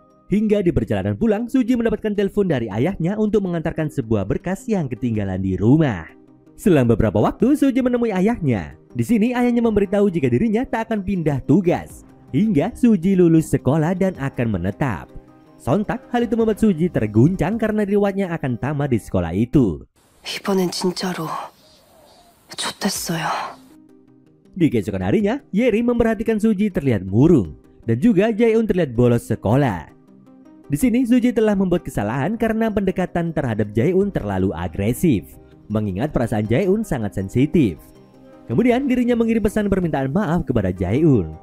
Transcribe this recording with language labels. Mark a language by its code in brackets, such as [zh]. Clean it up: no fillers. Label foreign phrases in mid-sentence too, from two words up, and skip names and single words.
[id] Hingga di perjalanan pulang, Suji mendapatkan telepon dari ayahnya untuk mengantarkan sebuah berkas yang ketinggalan di rumah. Selang beberapa waktu, Suji menemui ayahnya. Di sini ayahnya memberitahu jika dirinya tak akan pindah tugas hingga Suji lulus sekolah dan akan menetap. Sontak, hal itu membuat Suji terguncang karena riwayatnya akan tamat di sekolah itu. [ko] 이번엔 진짜로 좋댔어요. [id] Di keesokan harinya, Yeri memperhatikan Suji terlihat murung dan juga Jae-un terlihat bolos sekolah. Di sini Suji telah membuat kesalahan karena pendekatan terhadap Jae-un terlalu agresif, mengingat perasaan Jae-un sangat sensitif. Kemudian dirinya mengirim pesan permintaan maaf kepada Jae-un.